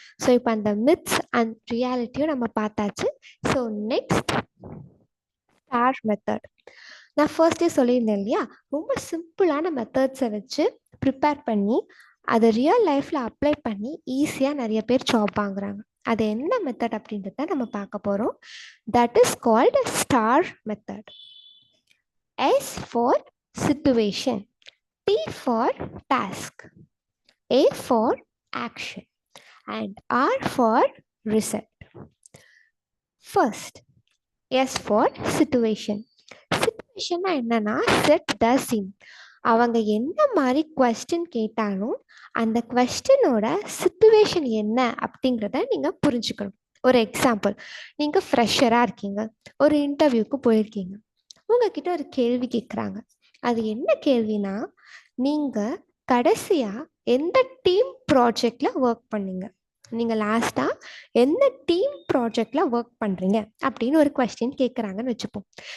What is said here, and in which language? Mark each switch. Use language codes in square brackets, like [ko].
[ta] So இப்போ அந்த myths and ரியாலிட்டியும் நம்ம பார்த்தாச்சு. So next, star method. நான் ஃபர்ஸ்டே சொல்லியிருந்தேன் இல்லையா, ரொம்ப சிம்பிளான மெத்தட்ஸை வச்சு ப்ரிப்பேர் பண்ணி அதை ரியல் லைஃப்பில் அப்ளை பண்ணி ஈஸியாக நிறைய பேர் ஜாப் வாங்குறாங்க. அது என்ன மெத்தட் அப்படின்றத நம்ம பார்க்க போகிறோம். [en] That is called STAR method. S for situation, T for task, A for action, and R for result. First, S for situation. Situation என்னன்னா, set the scene. [ta] அவங்க என்ன மாதிரி கொஸ்டின் கேட்டாலும் அந்த கொஸ்டினோட சிச்சுவேஷன் என்ன அப்படிங்கிறத நீங்கள் புரிஞ்சுக்கணும். ஒரு எக்ஸாம்பிள், நீங்கள் ஃப்ரெஷராக இருக்கீங்க, ஒரு இன்டர்வியூக்கு போயிருக்கீங்க, உங்ககிட்ட ஒரு கேள்வி கேட்குறாங்க. அது என்ன கேள்வினா, நீங்கள் கடைசியாக எந்த டீம் ப்ராஜெக்டில் ஒர்க் பண்ணீங்க, நீங்கள் லாஸ்ட்டாக எந்த டீம் ப்ராஜெக்டில் ஒர்க் பண்ணுறீங்க அப்படின்னு ஒரு கொஸ்டின் கேட்குறாங்கன்னு வச்சுப்போம்.